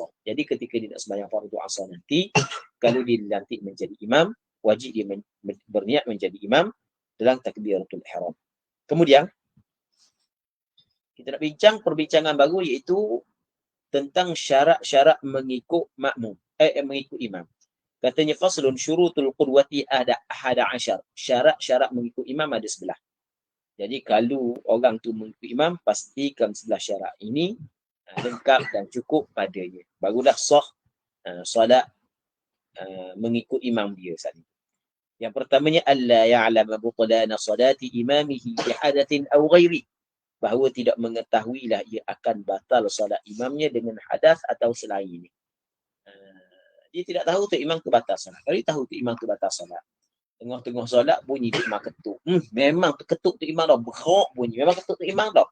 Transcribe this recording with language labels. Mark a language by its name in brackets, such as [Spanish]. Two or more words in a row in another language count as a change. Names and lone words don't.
[Malay] Jadi ketika dia nak sembahyang fardu asar nanti, kalau dia dilantik menjadi imam, wajib dia berniat menjadi imam dalam takbiratul ihram. Kemudian, kita nak bincang perbincangan baru iaitu tentang syarat-syarat mengikut makmum, mengikut imam. [Arabic] Katanya فصل شروط القدوة أحد عشر. [Malay] Syarat-syarat mengikut imam ada 11. Jadi kalau orang tu mengikut imam, pastikan 11 syarat ini lengkap dan cukup padanya. Barulah sah solat mengikut imam dia tadi. Yang pertamanya [Arabic] ألا يعلم بطلان صلاة إمامه بحدث أو غيره. [Malay] Bahawa tidak mengetahuilah ia akan batal solat imamnya dengan hadas atau selain ini. Dia tidak tahu tu imam tu batal solat. Kalau dia tahu tu imam tu batal solat, tengah-tengah solat bunyi tu imam ketuk. Memang ketuk tu imam dah berok bunyi. Memang ketuk tu imam dah.